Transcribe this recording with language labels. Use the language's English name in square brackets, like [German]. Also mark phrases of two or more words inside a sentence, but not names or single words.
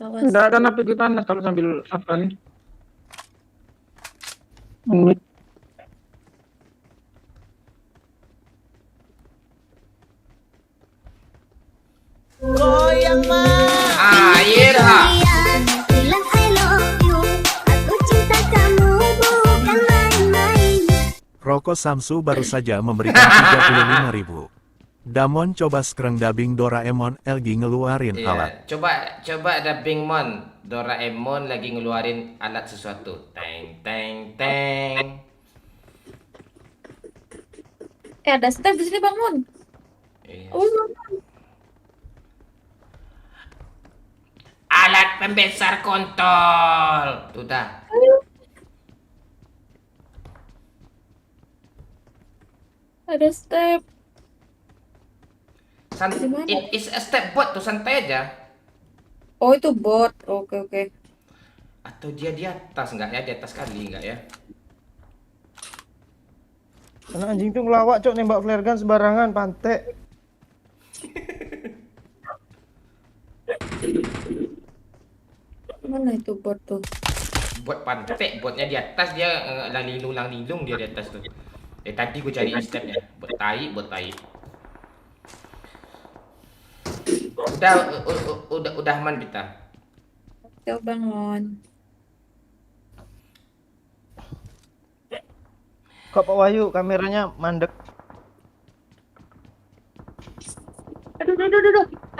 [Indonesian] Enggak akan apa panas kalau sambil apa nih. Menit. Air ha. Bilang [English] I love you. [Indonesian] Aku cinta kamu bukan main-main. Roko Samsu baru saja memberikan 35.000. Damon coba sekarang dubbing Doraemon lagi ngeluarin alat. Iya, coba dubbing Mon. Doraemon lagi ngeluarin alat sesuatu. Teng teng teng. Ada step di sini Bang Mon. Iya. Oh, Bang Mon. Alat alat pembesar kontol. Tuh dah. Ada step. Gimana? [English] It is a step bot [Indonesian] tuh, santai aja. Oh, itu bot. Oke, oke. Atau dia di atas nggak ya? Di atas kali nggak ya? Karena anjing tuh ngelawak cok, nembak flare gun sembarangan, pantek. Mana itu bot tuh? Bot pantek, botnya di atas, dia lang linung dia di atas tuh. Tadi gue cari stepnya. Bot tai, bot tai. Udah aman kita. Coba bangun. Kok Pak Wahyu kameranya mandek. Aduh.